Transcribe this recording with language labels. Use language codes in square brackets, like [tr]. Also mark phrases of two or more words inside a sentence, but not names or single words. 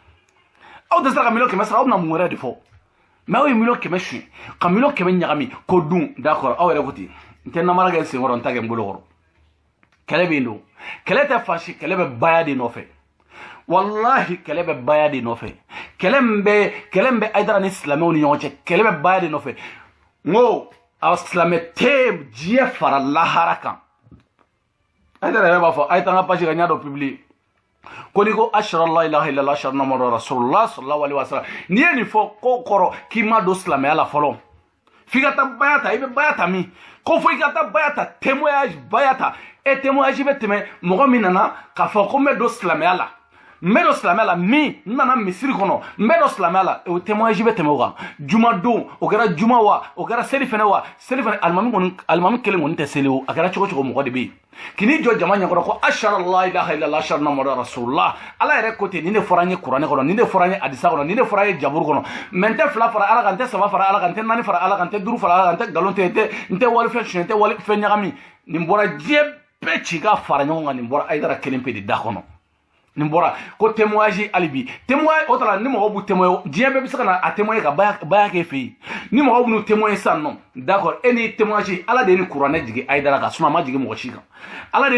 [bm] aw dɛsɛra ka miliyɔn kɛmɛ sara aw bɛna mun wɛrɛ de fɔ mais aw ye miliyɔn kɛmɛ suɲɛ ka miliyɔn kɛmɛ ɲagami k'o dun d'accord aw yɛrɛ ko ten n tɛ namara kɛ n senkɔrɔ n ta kɛ n bolo kɔrɔ kɛlɛ bɛ yen don kɛlɛ tɛ fansi kɛlɛ bɛ baya de nɔfɛ wallahi kɛlɛ bɛ baya de nɔfɛ kɛlɛ min bɛ Ayidara ni silamɛw ni ɲɔgɔn cɛ kɛlɛ bɛ baya de nɔfɛ n ko a silamɛ tɛ diɲɛ fara lahara kan Ayidara yɛrɛ b'a fɔ a ye taa n ka page kan n y'a dɔ publier ko n'i ko [ar] أشهد أن لا إله إلا الله أشهد أن محمدا رسول الله صلى الله عليه وسلم [bm] n'i ye nin fɔ ko kɔrɔ k'i ma don silamɛya la fɔlɔ f'i ka taa baya ta i bɛ baya ta min ko fo i ka taa baya ta témoignage baya ta témoignage bɛ tɛmɛ mɔgɔ min nana k'a fɔ ko n bɛ don silamɛya la n bɛ don silamɛya la min n nana misiri kɔnɔ n bɛ don silamɛya la o témoignage bɛ tɛmɛ o kan juma don o kɛra juma wa o kɛra seli fɛnɛ wa seli fɛnɛ alimami kelen kɔni tɛ seli o a kɛra cogo cogo mɔgɔ de bɛ yen k'i jɔ jama ɲɛkɔrɔ ko [ar] أشهد أن لا إله إلا الله أشهد أن محمدا رسول الله [bm] Ala yɛrɛ ko ten nin de fɔra n ye kuranɛ kɔnɔ nin de fɔra n ye hadisa kɔnɔ nin de fɔra n ye jaburu kɔnɔ mais n tɛ fila fara Ala kan n tɛ saba fara Ala kan n tɛ naani fara Ala kan n tɛ duuru fara Ala kan n tɛ nkalon tigɛ n tɛ walifɛn suɲɛ n tɛ walifɛn ɲagami nin bɔra diɲɛ bɛɛ ci ka fara ɲɔgɔn kan nin bɔra Ayidara kelen pe de da kɔnɔ nin bɔra ko témoignage hali bi témoignage o tara ni mɔgɔw b'u témoigner diɲɛ bɛɛ bɛ se ka na a témoigner ka baya k'e fɛ yen ni mɔgɔw b'u témoigner sisan nɔ d'accord e ni témoignage Ala de ye ni kuranɛ jigin Ayidara kan sinon a ma jigin mɔgɔ si kan Ala de ye